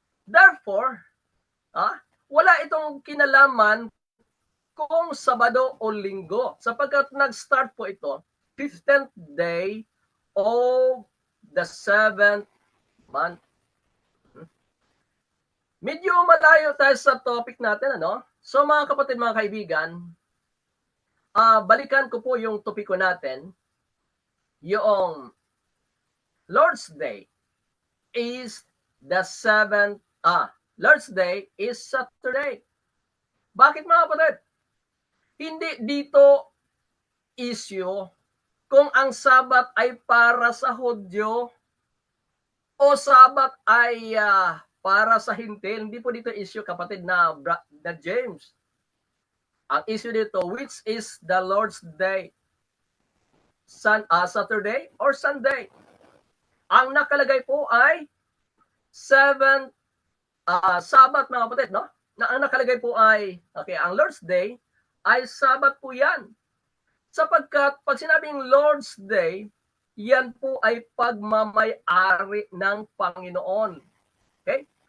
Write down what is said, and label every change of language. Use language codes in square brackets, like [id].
[tl] Therefore, wala itong kinalaman kung Sabado o Linggo, sapagkat nag-start po ito [en] 15th day of the 7th month. [tl] Medyo malayo tayo sa topic natin, ano? So mga kapatid, mga kaibigan, balikan ko po yung topiko natin. [en] Yung Lord's Day is the 7th, Lord's Day is Saturday. [tl] Bakit mga kapatid? Hindi dito issue kung ang Sabat ay para sa Hudyo o Sabat ay para sa Hintil. Hindi po dito issue, kapatid, na James. Ang issue dito, [en] which is the Lord's Day? Saturday or Sunday? [tl] Ang nakalagay po ay 7th Sabat, mga kapatid, no? Ang nakalagay po ay, okay, ang Lord's Day ay Sabat po yan. Sapagkat pag sinabing Lord's Day, yan po ay pagmamay-ari ng Panginoon. Okay?